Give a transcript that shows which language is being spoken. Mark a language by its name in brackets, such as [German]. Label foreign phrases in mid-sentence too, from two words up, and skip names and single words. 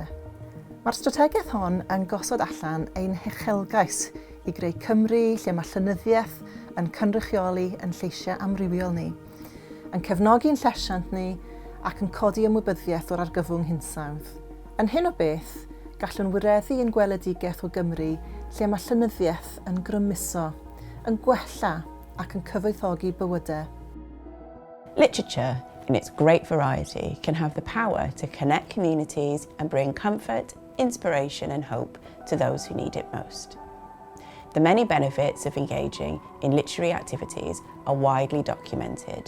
[Welsh] Mae'r strategaeth hon yn gosod allan ein huchelgais i greu Cymru lle mae llenyddiaeth yn cynrychioli yn lleisiau amrywiol ni, yn cefnogi'n llesiant ni ac yn codi ymwybyddiaeth o'r argyfwng hinsawdd. Yn hyn o beth, gallwn wireddu ein gweledigaeth o Gymru lle mae llenyddiaeth yn grymuso, yn gwella ac yn cyfoethogi bywydau. [English] Literature, in its great variety, can have the power to connect communities and bring comfort, inspiration and hope to those who need it most. The many benefits of engaging in literary activities are widely documented.